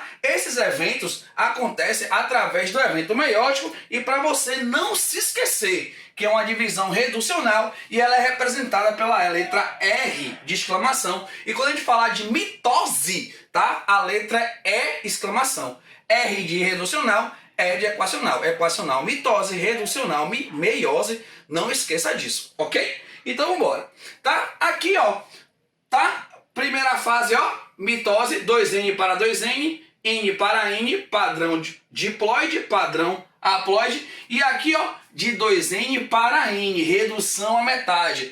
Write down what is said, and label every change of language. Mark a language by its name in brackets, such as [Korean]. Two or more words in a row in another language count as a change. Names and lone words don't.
[Portuguese] Esses eventos acontecem através do evento meiótico e para você não se esquecer que é uma divisão reducional e ela é representada pela letra R de exclamação. E quando a gente falar de mitose, tá? A letra é exclamação. R de reducional, E de equacional. Equacional, mitose, reducional, meiose. Não esqueça disso, ok? Então vamos embora. Tá? Aqui, ó. Tá? Primeira fase, ó. Mitose, 2N para 2N. N para N, padrão diploide, padrão haploide. E aqui, ó, de 2N para N, redução à metade.